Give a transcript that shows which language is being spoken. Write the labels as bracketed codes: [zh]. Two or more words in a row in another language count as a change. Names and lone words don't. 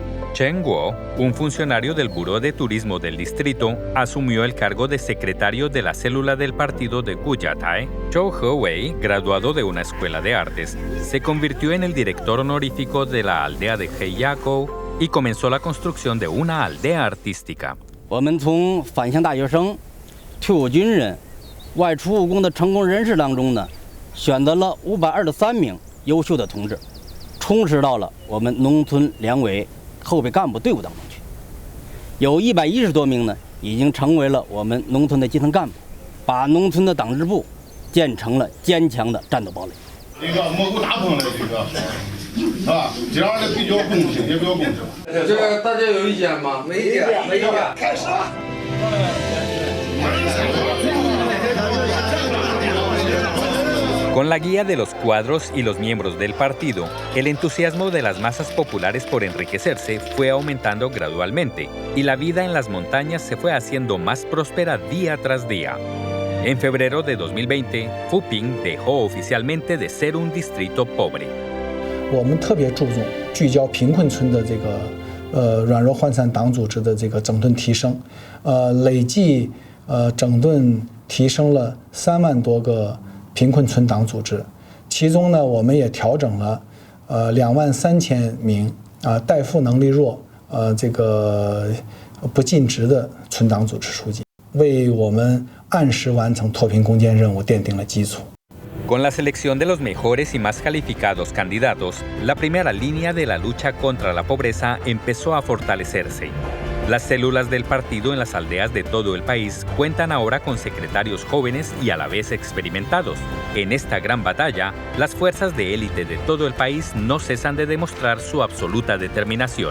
[es] Chen Guo, un funcionario del Buró de Turismo del distrito, asumió el cargo de secretario de la célula del partido de Guyatae. Zhou Hewei, graduado de una escuela de artes, se convirtió en el director honorífico de la aldea de Heiyakou y comenzó la construccción de una aldea artística. [zh] 我们从返乡大学生、退伍军人、外出务工的成功人士当中呢，选择了523名优秀的同志，充实到了我们农村两委后备干部队伍当中去。有110多名呢，已经成为了我们农村的基层干部，把农村的党支部建成了坚强的战斗堡垒。这个蘑菇大棚的这个，是吧？这样的比较公平，也比较公正。这个大家有意见吗？没意见，没意见。开始吧。 [es] Con la guía de los cuadros y los miembros del partido, el entusiasmo de las masas populares por enriquecerse fue aumentando gradualmente y la vida en las montañas se fue haciendo más próspera día tras día. En febrero de 2020, Fuping dejó oficialmente de ser un distrito pobre. [zh] 我们特别注重聚焦贫困村的这个软弱涣散党组织的这个整顿提升，累计整顿提升了3万多个 贫困村党组织，其中呢，我们也调整了23000名代付能力弱这个不尽职的村党组织书记，为我们按时完成脱贫攻坚任务奠定了基础。 [es] Con la selección de los mejores y más calificados candidatos, la primera línea de la lucha contra la pobreza empezó a fortalecerse. Las células del partido en las aldeas de todo el país cuentan ahora con secretarios jóvenes y a la vez experimentados. En esta gran batalla, las fuerzas de élite de todo el país no cesan de demostrar su absoluta determinación.